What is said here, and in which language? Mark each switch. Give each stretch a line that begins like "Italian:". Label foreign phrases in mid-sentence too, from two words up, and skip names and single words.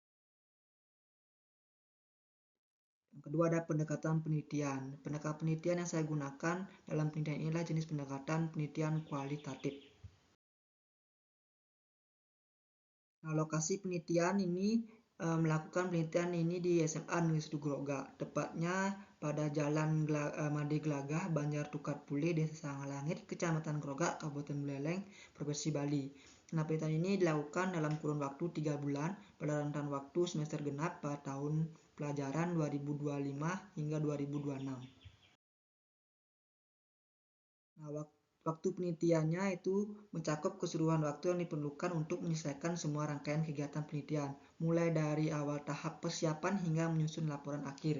Indonesian: Yang kedua ada pendekatan penelitian. Pendekatan penelitian yang saya gunakan dalam penelitian ini adalah jenis pendekatan penelitian kualitatif. Nah, lokasi penelitian ini melakukan penelitian ini di SMA Negeri 1 Grogak, tepatnya pada Jalan Made Gelagah, Banjar Tukar Pule, Desa Sangalangit, Kecamatan Grogak, Kabupaten Buleleng, Provinsi Bali. Nah, penelitian ini dilakukan dalam kurun waktu 3 bulan pada rentan waktu semester genap pada tahun pelajaran 2025 hingga 2026. Nah, waktu penelitiannya itu mencakup keseluruhan waktu yang diperlukan untuk menyelesaikan semua rangkaian kegiatan penelitian, mulai dari awal tahap persiapan hingga menyusun laporan akhir.